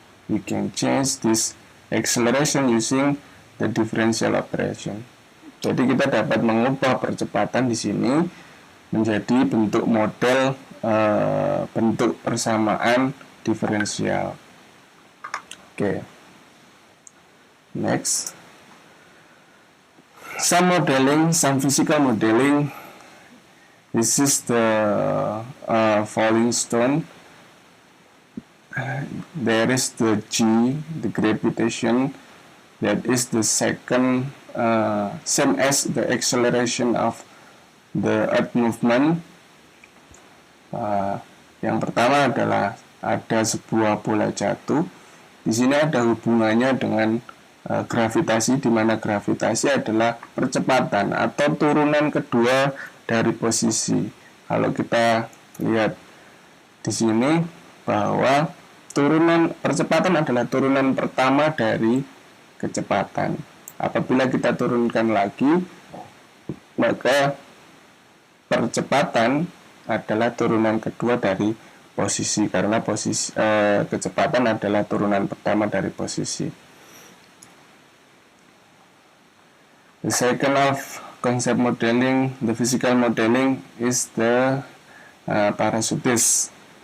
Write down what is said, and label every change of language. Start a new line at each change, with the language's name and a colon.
English: We can change this acceleration using the differential operation.
Indonesian: Jadi kita dapat mengubah percepatan di sini menjadi bentuk model bentuk persamaan diferensial.
English: Oke. Next. Some physical modeling. This is the falling stone. There is the G, the gravitation. That is the second, same as the acceleration of the earth movement.
Indonesian: Yang pertama adalah ada sebuah bola jatuh. Di sini ada hubungannya dengan gravitasi, di mana gravitasi adalah percepatan atau turunan kedua dari posisi. Kalau kita lihat di sini bahwa percepatan adalah turunan pertama dari kecepatan. Apabila kita turunkan lagi, maka percepatan adalah turunan kedua dari posisi, karena kecepatan adalah turunan pertama dari posisi.
English: The second of concept modeling, the physical modeling, is the parachutist.